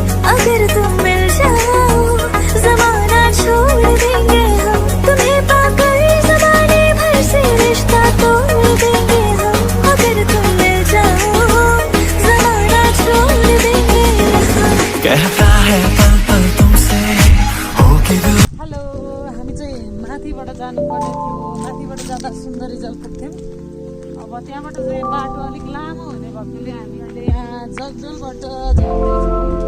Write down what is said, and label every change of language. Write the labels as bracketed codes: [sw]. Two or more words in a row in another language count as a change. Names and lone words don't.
[hi] अगर तुम मिल जाओ जमाना छोड़ देंगे हम। तुम्हें पाकर ज़माने भर से रिश्ता तोड़ देंगे हम। अगर तुम मिल जाओ जमाना छोड़ देंगे हम। कहता है पल पल तुमसे होगी दूर। [ne] हेलो, हामी चाहिँ माथिबाट जानुपर्ने थियो। माथिबाट जाँदा सुन्दरी जल पुग्थ्यौँ। अब त्यहाँबाट चाहिँ बाटो अलिक लामो हुने भएकोले हामी अहिले यहाँ जगजलबाट जाँदैछौँ।